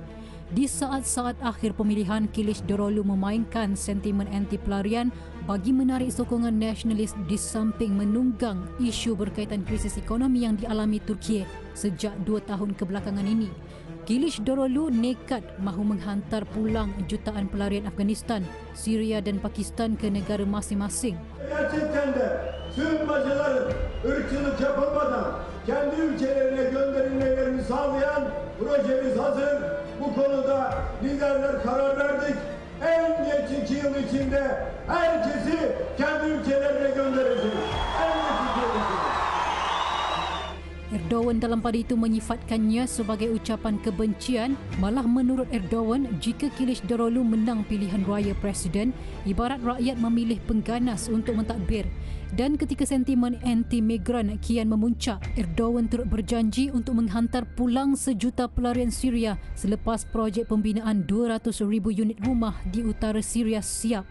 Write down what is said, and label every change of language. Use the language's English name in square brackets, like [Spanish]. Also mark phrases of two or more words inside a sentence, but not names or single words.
[Malay] Di saat-saat akhir pemilihan, Kılıçdaroğlu memainkan sentimen anti-pelarian bagi menarik sokongan nasionalis di samping menunggang isu berkaitan krisis ekonomi yang dialami Turki sejak 2 tahun kebelakangan ini. Kılıçdaroğlu nekat mahu menghantar pulang jutaan pelarian Afghanistan, Syria dan Pakistan ke negara masing-masing. [Turkish] Gerçekten de sığınmacıların ırkçılık yapılmadan kendi ülkelerine gönderilmelerini sağlayan projemiz hazır. Bu konuda liderler karar verdik. En geç 2 yıl içinde herkesi kendi ülkelerine göndereceğiz. En geç 2 yıl içinde. [Malay] Erdogan dalam pada itu menyifatkannya sebagai ucapan kebencian. Malah menurut Erdogan, jika Kılıçdaroğlu menang pilihan raya presiden, ibarat rakyat memilih pengganas untuk mentadbir. Dan ketika sentimen anti-migran kian memuncak, Erdogan turut berjanji untuk menghantar pulang 1 juta pelarian Syria selepas projek pembinaan 200,000 unit rumah di utara Syria siap.